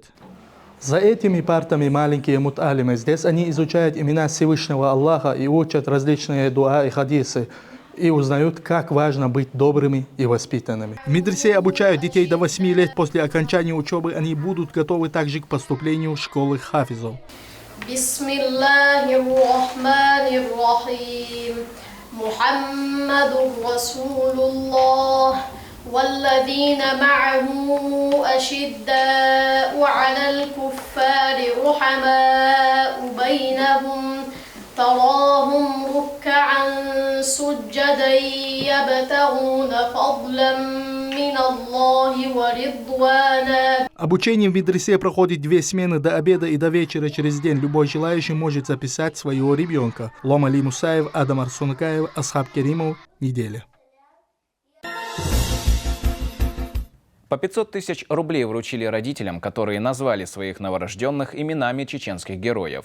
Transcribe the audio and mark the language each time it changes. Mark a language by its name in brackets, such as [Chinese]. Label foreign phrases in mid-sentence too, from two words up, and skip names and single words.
[Russian] За этими партами маленькие мутаалимы. Здесь они изучают имена Всевышнего Аллаха и учат различные дуа и хадисы, и узнают, как важно быть добрыми и воспитанными. В медресе обучают детей до 8 лет. После окончания учебы они будут готовы также к поступлению в школы хафизов. [Arabic] محمد رسول الله والذين معه أشداء على الكفار رحماء بينهم تراهم ركعا سجدا يبتغون فضلا من الله ورضوانا. [Russian] Обучение в медресе проходит 2 смены до обеда и до вечера через день. Любой желающий может записать своего ребенка. Ломали Мусаев, Адам Арсунакаев, Асхаб Керимов. Неделя. По 500 тысяч рублей вручили родителям, которые назвали своих новорожденных именами чеченских героев.